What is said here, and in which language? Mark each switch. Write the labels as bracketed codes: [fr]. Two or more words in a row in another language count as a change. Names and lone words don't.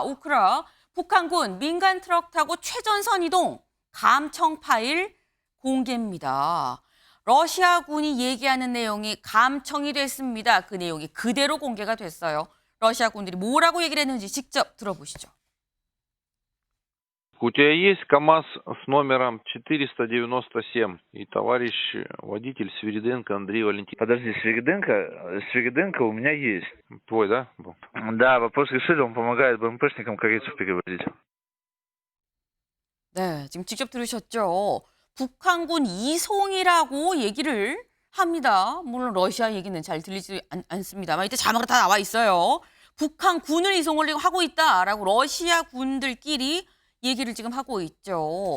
[ko] 오크라, 북한군 민간 트럭 타고 최전선 이동, 감청 파일 공개입니다. 러시아군이 얘기하는 내용이 감청이 됐습니다. 그 내용이 그대로 공개가 됐어요. 러시아군들이 뭐라고 얘기를 했는지 직접 들어보시죠. [ru] У тебя есть КАМАЗ с номером 497, и товарищ водитель Свириденко Андрей Валентинович. Подожди, Свириденко у меня есть. Твой, да, был? Да, вопрос решили, он помогает БМПшникам корейцев перевозить. [ko] 네, 지금 직접 들으셨죠? 북한군 이송이라고 얘기를 합니다. 물론 러시아 얘기는 잘 들리지 않습니다만 이때 자막으로 다 나와 있어요. 북한군을 이송을 하고 있다라고 러시아 군들끼리 얘기를 지금 하고 있죠.